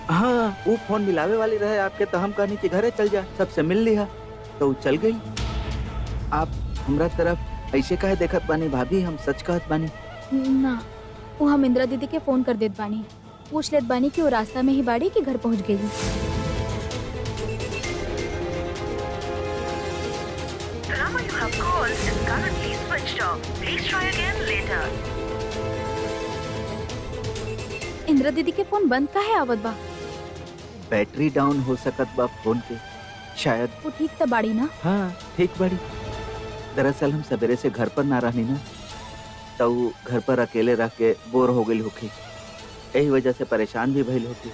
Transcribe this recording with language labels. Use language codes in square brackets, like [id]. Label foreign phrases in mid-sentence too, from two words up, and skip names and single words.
[bho] हाँ, वो फोन मिलावे वाली रहे आपके, तो हम कहनी कि घरे चल जा, सबसे मिल लिहा, तो चल गई। आप हमरा तरफ ऐसे काहे देखत बानी भाभी? हम सच कहत बानी। ना, वो हम इंदिरा दीदी के फोन कर देत बानी, पूछ लेत बानी कि वो रास्ता में ही बाड़ी कि घर पहुँच गई। [en] number you have called is currently switched off. Please try again later. [bho] इंदिरा दीदी के फोन बंद काहे आवत बा? [en] battery down [bho] हो सकत बा फोन के, शायद। वो ठीक तो बाड़ी ना? हाँ, ठीक बड़ी। दरअसल हम सवेरे से घर पर ना रहनी ना, तो वो घर पर अकेले रह के बोर हो गई होखी, यही वजह से परेशान भी भइल होखी।